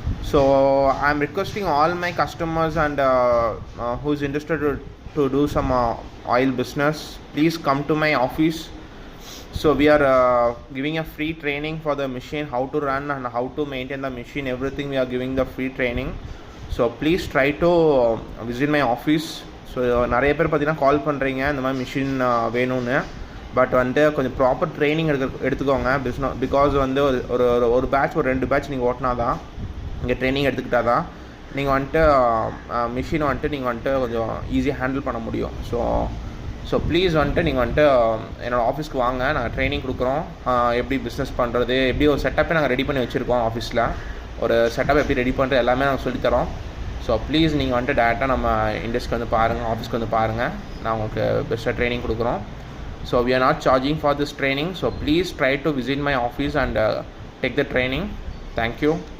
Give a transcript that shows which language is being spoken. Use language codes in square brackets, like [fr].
[en] So I'm requesting all my customers and who's interested to do some oil business, please come to my office. So we are giving a free training for the machine, how to run and how to maintain the machine, everything we are giving the free training. So please try to visit my office. [ta] So நிறைய பேர் பார்த்தீங்கன்னா கால் பண்ணுறீங்க இந்த மாதிரி machine வேணும்னு. But வந்துட்டு கொஞ்சம் proper training எடுத்துக்கோங்க பிகாஸ் வந்து ஒரு பேட்ச் ஒரு 2 பேட்ச் நீங்கள் ஓட்டினா தான் இங்கே ட்ரைனிங் எடுத்துக்கிட்டால் தான் நீங்கள் வந்துட்டு மிஷினை வந்துட்டு நீங்கள் வந்துட்டு கொஞ்சம் ஈஸியாக ஹேண்டில் பண்ண முடியும். ஸோ ப்ளீஸ் வந்துட்டு நீங்கள் வந்துட்டு என்னோடய ஆஃபீஸ்க்கு வாங்க, நாங்கள் ட்ரைனிங் கொடுக்குறோம். எப்படி பிஸ்னஸ் பண்ணுறது, எப்படி ஒரு செட்டப்பே நாங்கள் ரெடி பண்ணி வச்சுருக்கோம். ஆஃபீஸில் ஒரு செட்டப் எப்படி ரெடி பண்ணுறது எல்லாமே நாங்கள் சொல்லித்தரோம். ஸோ ப்ளீஸ் நீங்கள் வந்துட்டு டேரெக்டாக நம்ம இண்டஸ்ட்ரிக்கு வந்து பாருங்கள், ஆஃபீஸ்க்கு வந்து பாருங்கள். நான் உங்களுக்கு பெஸ்ட்டாக ட்ரைனிங் கொடுக்குறோம். [en] So we are not charging for this training. So please try to visit my office and take the training. Thank you.